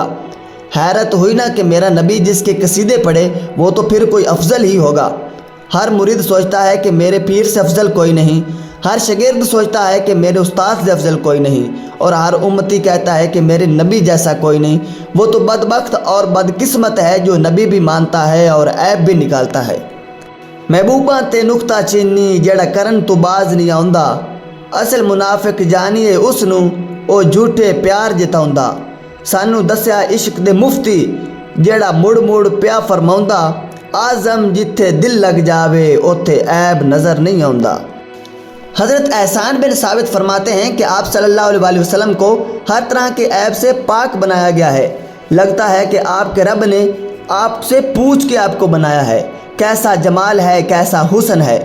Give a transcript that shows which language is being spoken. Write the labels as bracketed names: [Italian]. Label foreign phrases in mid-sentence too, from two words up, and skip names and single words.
[Urdu] حیرت ہوئی نا کہ میرا نبی جس کے قصیدے پڑھے وہ تو پھر کوئی افضل ہی ہوگا۔ ہر مرید سوچتا ہے کہ میرے پیر سے افضل کوئی نہیں، ہر شاگرد سوچتا ہے کہ میرے استاد سے افضل کوئی نہیں، اور ہر امتی کہتا ہے کہ میرے نبی جیسا کوئی نہیں۔ وہ تو بدبخت اور بدقسمت ہے جو نبی بھی مانتا ہے اور عیب بھی نکالتا ہے۔ [Punjabi] محبوباں تے نکتہ چینی جڑا کرن تو باز نہیں آوندا، اصل منافق جانیے اس نو او جھوٹے پیار جتاوندا۔ سانو دسیا عشق دے مفتی جڑا مڑ مڑ پیا فرماوندا، آزم جتھے دل لگ جاوے اوتھے عیب نظر نہیں آوندا۔ [Urdu] حضرت احسان بن ثابت فرماتے ہیں کہ آپ [Arabic] صلی اللہ علیہ وآلہ وسلم [Urdu] کو ہر طرح کے عیب سے پاک بنایا گیا ہے۔ لگتا ہے کہ آپ کے رب نے آپ سے پوچھ کے آپ کو بنایا ہے، کیسا جمال ہے، کیسا حسن ہے۔